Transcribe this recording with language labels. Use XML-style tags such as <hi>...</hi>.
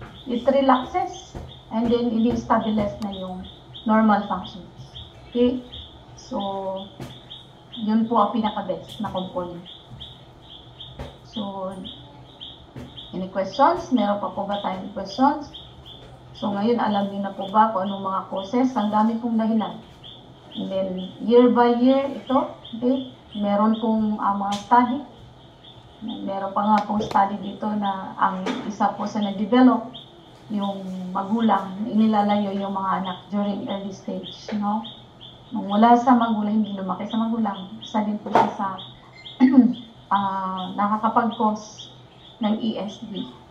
<en>It relaxes and then</en> <tl>i-stabilize na yung</tl> <en>normal functions. Okay?</en> <tl>So, yun po ang pinaka-best na component.</tl> <en>So, any questions?</en> <tl>Meron pa po ba tayong questions? So, ngayon, alam niyo na po ba kung anong mga causes? Ang dami pong dahilan.</tl> <en>And then, year by year, ito, okay?</en> <tl>Meron pong mga study. Meron pa nga pong study dito na ang isa po sa nag-develop, yung magulang, inilalayo yung mga anak during early stage, no? Nung wala sa magulang, hindi lumaki sa magulang, isa din po siya sa nakakapag-cause ng ESD.</tl>